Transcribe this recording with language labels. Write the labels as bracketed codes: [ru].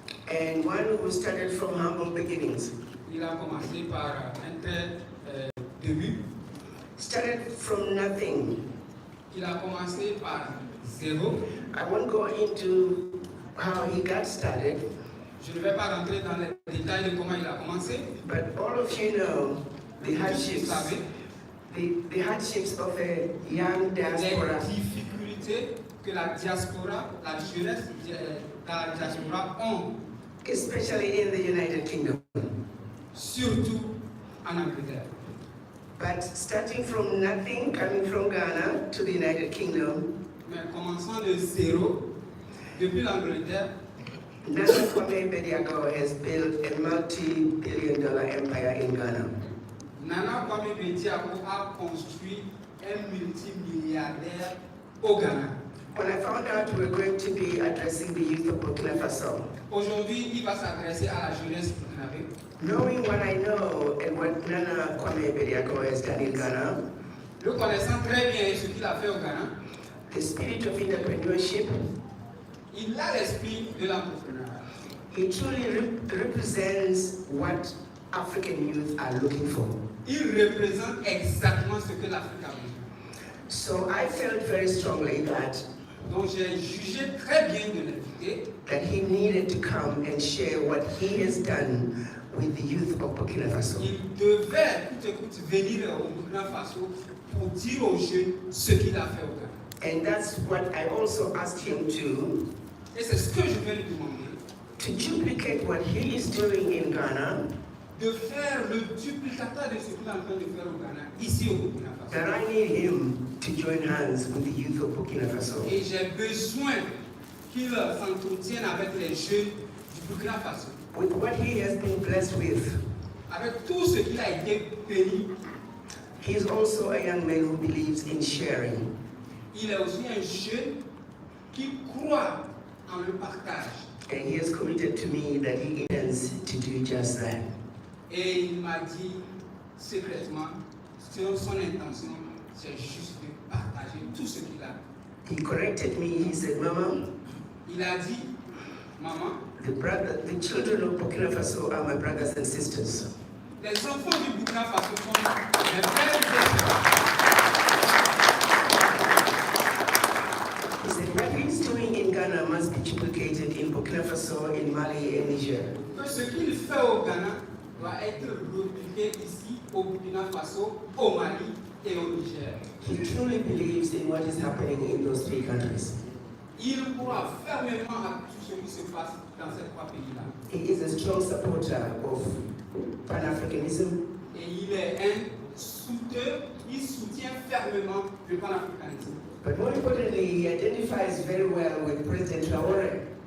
[en] And one who started from humble beginnings. [fr] Il a commencé par un tel début. [en] Started from nothing. [fr] Il a commencé par zéro. [en] I won't go into how he got started. [fr] Je ne vais pas rentrer dans les détails de comment il a commencé. [en] But all of you know the hardships, the hardships of a young diaspora. [fr] Les difficultés que la diaspora, la jeunesse dans la diaspora ont. [en] Especially in the United Kingdom. [fr] Surtout en Angleterre. [en] But starting from nothing, coming from Ghana to the United Kingdom. [fr] Mais commençant de zéro, depuis l'Angleterre, [en] Kwame Bediako has built a multi-billion-dollar empire in Ghana. [fr] Kwame Bediako a construit un multimilliardaire au Ghana. [en] When I found out we were going to be addressing the youth of Burkina Faso, [fr] aujourd'hui, il va s'adresser à la jeunesse burkinabé. [en] Knowing what I know and what Nana Kwame Bediako has done in Ghana, [fr] le connaissant très bien ce qu'il a fait au Ghana, [en] the spirit of entrepreneurship, [fr] il a l'esprit de l'entrepreneuriat. [en] He truly represents what African youth are looking for. [fr] Il représente exactement ce que l'Afrique a besoin. [en] So I felt very strongly that [fr] donc j'ai jugé très bien de l'inviter. [en] That he needed to come and share what he has done with the youth of Burkina Faso. [fr] Il devait, venir au Burkina Faso pour dire aux jeunes ce qu'il a fait au Ghana. [en] And that's what I also asked him to. [fr] Et c'est ce que je vais lui demander. [en] To duplicate what he is doing in Ghana. [fr] De faire le duplicateur de ce qu'il est en train de faire au Ghana, ici au Burkina Faso. [en] That I need him to join hands with the youth of Burkina Faso. [fr] Et j'ai besoin qu'il s'entretienne avec les jeunes du Burkina Faso. [en] With what he has been blessed with. [fr] Avec tout ce qu'il a été béni. [en] He is also a young man who believes in sharing. [fr] Il est aussi un jeune qui croit en le partage. [en] And he has committed to me that he intends to do just that. [fr] Et il m'a dit secrètement, son intention, c'est juste de partager tout ce qu'il a. [en] He corrected me. He said, "Mama." [fr] Il a dit, maman. [en] The children of Burkina Faso are my brothers and sisters. [fr] Les enfants du Burkina Faso sont mes frères et sœurs. [en] He said, what he's doing in Ghana must be duplicated in Burkina Faso, in Mali, and Niger. [fr] Ce qu'il fait au Ghana doit être repliqué ici au Burkina Faso, au Mali et au Niger. [en] He truly believes in what is happening in those three countries. [fr] Il croit fermement à tout ce qui se passe dans ces trois pays-là. [en] He is a strong supporter of Pan-Africanism. [fr] Et il est un soutien, il soutient fermement le panafricanisme. [en] But more importantly, he identifies very well with President Traoré.